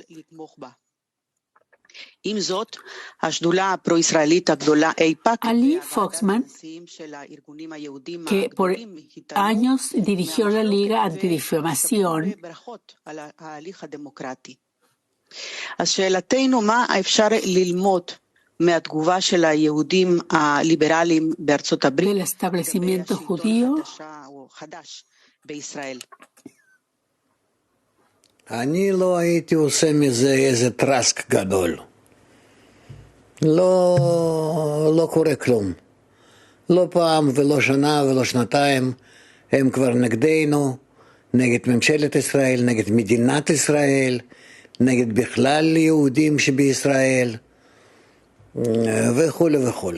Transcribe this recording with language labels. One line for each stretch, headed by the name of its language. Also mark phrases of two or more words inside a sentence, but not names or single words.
Spanish: Ali Foxman, que por años dirigió la Liga Antidifamación, del establecimiento judío.
Hebrew: אני לא הייתי עושה מזה איזה טרסק גדול. לא קורה כלום. לא פעם ולא שנה ולא שנתיים הם כבר נגדנו, נגד ממשלת ישראל, נגד מדינת ישראל, נגד בכלל יהודים שבישראל וכו' וכו'.